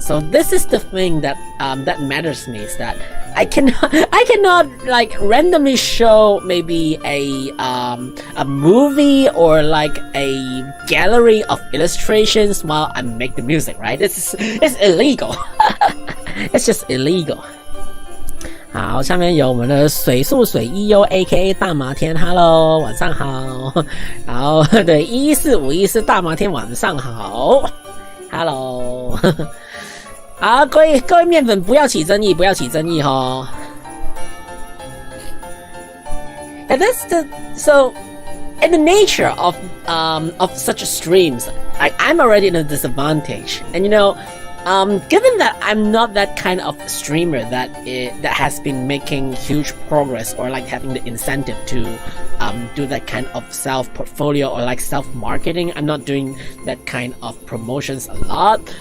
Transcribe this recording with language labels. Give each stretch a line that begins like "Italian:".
English: So this is the thing that that matters to me, is that I cannot like randomly show maybe a movie or like a gallery of illustrations while I make the music, right? It's illegal. It's just illegal.
Chinese: 好，下面有我们的水素水一优 A.K.A 大麻天 ，Hello， 晚上好。然后对11451大麻天晚上好 ，Hello。好，各位面粉不要起争议，不要起争议哈。
English: And so in the nature of such streams, I'm already in a disadvantage, and you know. Given that I'm not that kind of streamer that has been making huge progress or like having the incentive to do that kind of self portfolio or like self marketing, I'm not doing that kind of promotions a lot.